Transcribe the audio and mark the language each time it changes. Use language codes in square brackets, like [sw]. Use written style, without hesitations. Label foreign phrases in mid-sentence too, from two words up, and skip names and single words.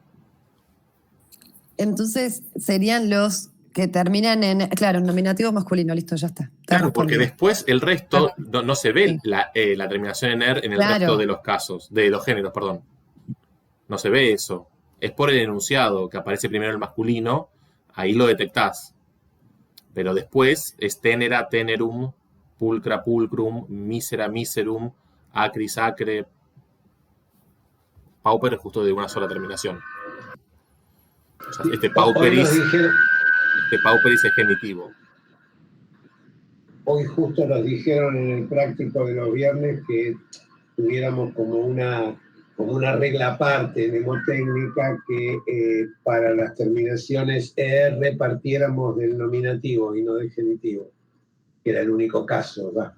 [es] Entonces serían los que terminan en, claro, un nominativo masculino, listo, ya está. Claro, porque después el resto no se ve la terminación en er en el resto de los casos, de los géneros, perdón. No se ve eso. Es por el enunciado que aparece primero el masculino, ahí lo detectás. [la] Pero después es tenera, tenerum, pulcra, pulcrum, mísera, miserum, acris, acre. [es] Pauper es justo de una sola terminación. O sea, este pauperis es genitivo. Hoy justo nos dijeron en el práctico de los viernes que tuviéramos como una regla aparte mnemotécnica que para las terminaciones ER partiéramos del nominativo y no del genitivo, que era el único caso, ¿verdad?